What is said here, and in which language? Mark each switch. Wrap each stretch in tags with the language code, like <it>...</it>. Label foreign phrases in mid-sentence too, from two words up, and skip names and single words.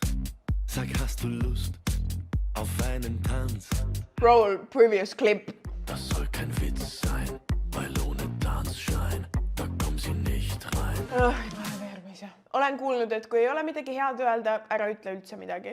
<de>Sag, hast du Lust auf einen Tanz?</de> <en>Roll previous clip.</en> <de>Das soll kein Witz sein, weil ohne Tanzschein, da kommen sie nicht rein.</de> <et>Olen kuulnud, et kui ei ole midagi head öelda, ära ütle üldse midagi.</et>